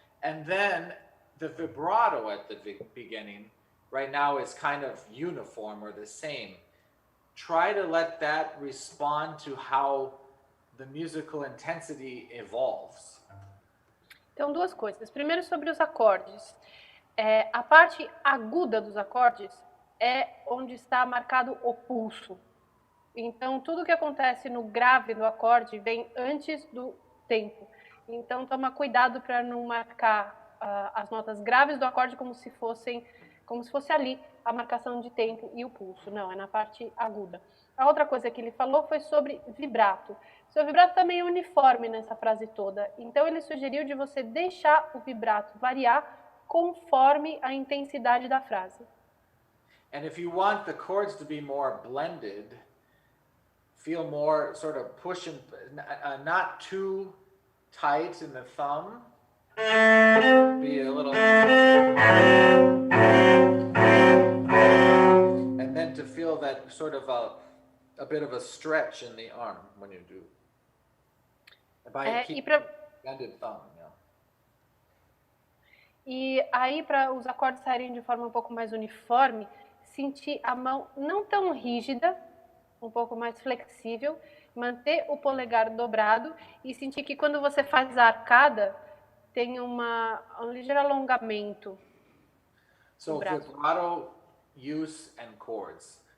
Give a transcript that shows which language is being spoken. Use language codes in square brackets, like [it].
[en] And then the vibrato at the beginning right now is kind of uniform or the same. Try to let that respond to how the musical intensity evolves. [pt] Então, duas coisas. Primeiro, sobre os acordes. A parte aguda dos acordes é onde está marcado o pulso. Então, tudo que acontece no grave do acorde vem antes do tempo. Então, toma cuidado para não marcar as notas graves do acorde como se fosse ali a marcação de tempo e o pulso. Não, é na parte aguda. A outra coisa que ele falou foi sobre vibrato. Seu vibrato também é uniforme nessa frase toda. Então, ele sugeriu de você deixar o vibrato variar conforme a intensidade da frase. [en] And if you want the chords to be more blended, feel more sort of push and not too tight in the thumb. Be a little, and then to feel that sort of a bit of a stretch in the arm when you do. By blended thumb, yeah. [pt] E aí, para os acordes saírem de forma um pouco mais uniforme, sentir a mão não tão rígida, um pouco mais flexível, manter o polegar dobrado e sentir que quando você faz a arcada, tem um ligeiro alongamento. [en] So vibrato, use, and chords.